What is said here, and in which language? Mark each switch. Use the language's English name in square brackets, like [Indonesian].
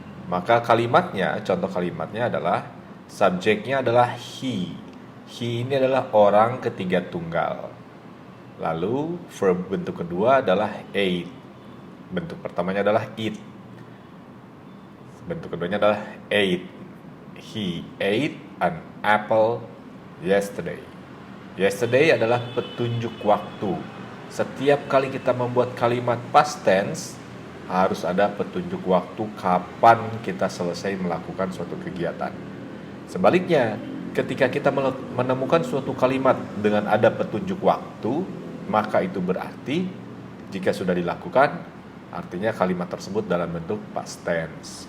[Indonesian] Maka kalimatnya, contoh kalimatnya adalah subjeknya adalah he. He ini adalah orang ketiga tunggal. Lalu verb bentuk kedua adalah ate. Bentuk pertamanya adalah eat. Bentuk keduanya adalah ate. [English] He ate an apple yesterday. [Indonesian] Yesterday adalah petunjuk waktu. Setiap kali kita membuat kalimat past tense, harus ada petunjuk waktu kapan kita selesai melakukan suatu kegiatan. Sebaliknya, ketika kita menemukan suatu kalimat dengan ada petunjuk waktu, maka itu berarti jika sudah dilakukan, artinya kalimat tersebut dalam bentuk past tense.